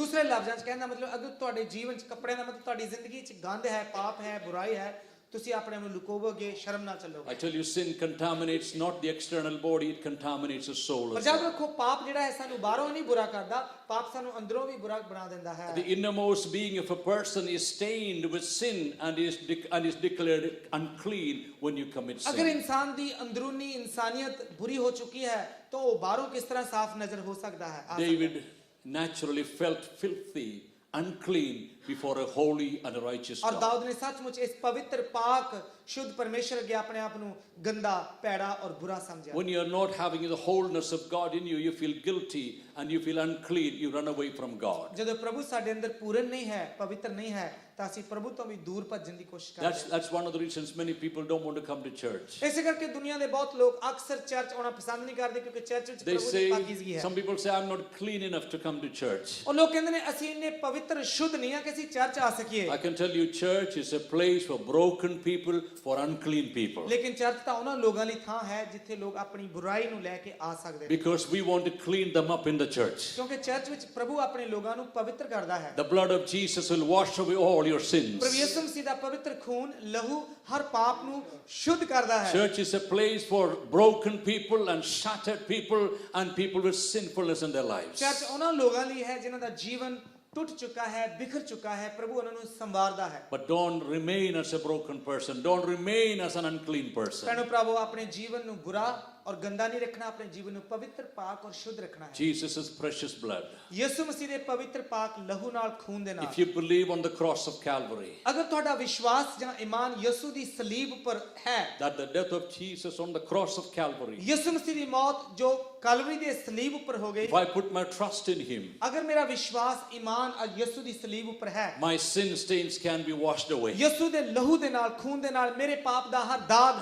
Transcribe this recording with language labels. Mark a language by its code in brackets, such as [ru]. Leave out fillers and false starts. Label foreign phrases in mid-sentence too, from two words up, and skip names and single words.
[pa] ਦੂਸਰੇ ਲਫ਼ਜ਼ਾਂ 'ਚ ਕਹਿਣ ਦਾ ਮਤਲਬ ਅਗਰ ਤੁਹਾਡੇ ਜੀਵਨ 'ਚ ਕੱਪੜਿਆਂ ਦਾ ਮਤਲਬ ਤੁਹਾਡੀ ਜ਼ਿੰਦਗੀ 'ਚ ਗੰਦ ਹੈ ਪਾਪ ਹੈ ਬੁਰਾਈ ਹੈ ਤੁਸੀਂ ਆਪਣੇ ਆਪ ਨੂੰ ਲੁਕੋਵੋਗੇ ਸ਼ਰਮ ਨਾਲ ਚੱਲੋਗੇ [en] I tell you, sin contaminates not the external body, it contaminates the soul [pa] ਪਰ [en] as [pa] ਯਾਦ [en] well. [pa] ਰੱਖੋ ਪਾਪ ਜਿਹੜਾ ਹੈ ਸਾਨੂੰ ਬਾਹਰੋਂ ਨਹੀਂ ਬੁਰਾ ਕਰਦਾ ਪਾਪ ਸਾਨੂੰ ਅੰਦਰੋਂ ਵੀ ਬੁਰਾ ਬਣਾ ਦਿੰਦਾ ਹੈ [en] The innermost being of a person is stained with sin and is declared unclean when you commit [pa] ਅਗਰ [en] sin. [pa] ਇਨਸਾਨ ਦੀ ਅੰਦਰੂਨੀ ਇਨਸਾਨੀਅਤ ਬੁਰੀ ਹੋ ਚੁੱਕੀ ਹੈ ਤਾਂ ਉਹ ਬਾਹਰੋਂ ਕਿਸ ਤਰ੍ਹਾਂ ਸਾਫ਼ ਨਜ਼ਰ ਹੋ ਸਕਦਾ ਹੈ [en] David naturally felt filthy, unclean before a holy and a righteous [pa] ਔਰ [en] God. [pa] ਦਾਊਦ ਨੇ ਸੱਚਮੁੱਚ ਇਸ ਪਵਿੱਤਰ ਪਾਕ ਸ਼ੁੱਧ ਪਰਮੇਸ਼ਰ ਅੱਗੇ ਆਪਣੇ ਆਪ ਨੂੰ ਗੰਦਾ ਭੈੜਾ ਔਰ ਬੁਰਾ ਸਮਝਿਆ [en] When you are not having the wholeness of God in you, you feel guilty and you feel unclean, you run away from God. [pa] ਜਦੋਂ ਪ੍ਰਭੂ ਸਾਡੇ ਅੰਦਰ ਪੂਰਨ ਨਹੀਂ ਹੈ ਪਵਿੱਤਰ ਨਹੀਂ ਹੈ ਤਾਂ ਅਸੀਂ ਪ੍ਰਭੂ ਤੋਂ ਵੀ ਦੂਰ ਭੱਜਣ ਦੀ ਕੋਸ਼ਿਸ਼ ਕਰਦੇ ਹਾਂ [en] That's one of the reasons many people don't want to come to church. [pa] ਇਸੇ ਕਰਕੇ ਦੁਨੀਆ ਦੇ ਬਹੁਤ ਲੋਕ ਅਕਸਰ ਚਰਚ ਆਉਣਾ ਪਸੰਦ ਨਹੀਂ ਕਰਦੇ ਕਿਉਂਕਿ ਚਰਚ ਵਿੱਚ [en] They [pa] ਪ੍ਰਭੂ ਦੀ ਪਾਕੀਜ਼ਗੀ [en] say, [pa] ਹੈ [en] some people say, I'm not clean enough to come to church. [pa] ਉਹ ਲੋਕ ਕਹਿੰਦੇ ਨੇ ਅਸੀਂ ਇੰਨੇ ਪਵਿੱਤਰ ਸ਼ੁੱਧ ਨਹੀਂ ਆ ਕਿ ਅਸੀਂ ਚਰਚ ਆ ਸਕੀਏ [en] I can tell you, church is a place for broken people, for unclean people. [pa] ਲੇਕਿਨ ਚਰਚ ਤਾਂ ਉਹਨਾਂ ਲੋਕਾਂ ਲਈ ਥਾਂ ਹੈ ਜਿੱਥੇ ਲੋਕ ਆਪਣੀ ਬੁਰਾਈ ਨੂੰ ਲੈ ਕੇ ਆ ਸਕਦੇ ਨੇ [en] Because we want to clean them up in the church. [pa] ਕਿਉਂਕਿ ਚਰਚ ਵਿੱਚ ਪ੍ਰਭੂ ਆਪਣੇ ਲੋਕਾਂ ਨੂੰ ਪਵਿੱਤਰ ਕਰਦਾ ਹੈ [en] The blood of Jesus will wash away all your sins. [pa] ਪ੍ਰਭੂ ਯਿਸੂ ਮਸੀਹ ਦਾ ਪਵਿੱਤਰ ਖੂਨ ਲਹੂ ਹਰ ਪਾਪ ਨੂੰ ਸ਼ੁੱਧ ਕਰਦਾ ਹੈ [en] Church is a place for broken people and shattered people and people with sinfulness in their lives. [pa] ਚਰਚ ਉਹਨਾਂ ਲੋਕਾਂ ਲਈ ਹੈ ਜਿਨ੍ਹਾਂ ਦਾ ਜੀਵਨ ਟੁੱਟ ਚੁੱਕਾ ਹੈ ਬਿਖਰ ਚੁੱਕਾ ਹੈ ਪ੍ਰਭੂ ਉਹਨਾਂ ਨੂੰ ਸੰਵਾਰਦਾ ਹੈ [en] But don't remain as a broken person. Don't remain as an unclean person. [pa] ਭੈਣੋ ਪ੍ਰਭੂ ਆਪਣੇ ਜੀਵਨ ਨੂੰ ਬੁਰਾ ਔਰ ਗੰਦਾ ਨਹੀਂ ਰੱਖਣਾ ਆਪਣੇ ਜੀਵਨ ਨੂੰ ਪਵਿੱਤਰ ਪਾਕ ਔਰ ਸ਼ੁੱਧ ਰੱਖਣਾ ਹੈ [en] Jesus' precious blood. [pa] ਯਿਸੂ ਮਸੀਹ ਦੇ ਪਵਿੱਤਰ ਪਾਕ ਲਹੂ ਨਾਲ ਖੂਨ ਦੇ ਨਾਲ [en] If you believe on the cross of Calvary, [pa] ਅਗਰ ਤੁਹਾਡਾ ਵਿਸ਼ਵਾਸ ਜਾਂ ਈਮਾਨ ਯਿਸੂ ਦੀ ਸਲੀਬ ਉੱਪਰ ਹੈ [en] that the death of Jesus on the cross of Calvary, [pa] ਯਿਸੂ ਮਸੀਹ ਦੀ ਮੌਤ ਜੋ ਕਲਵਰੀ ਦੇ ਸਲੀਬ ਉੱਪਰ ਹੋ ਗਈ [en] if I put my trust in Him, [pa] ਅਗਰ ਮੇਰਾ ਵਿਸ਼ਵਾਸ ਈਮਾਨ ਯਿਸੂ ਦੀ ਸਲੀਬ ਉੱਪਰ ਹੈ [en] my sin stains can be washed away. [pa] ਯਿਸੂ ਦੇ ਲਹੂ ਦੇ ਨਾਲ ਖੂਨ ਦੇ ਨਾਲ ਮੇਰੇ ਪਾਪ ਦਾ ਹਰ ਦਾਗ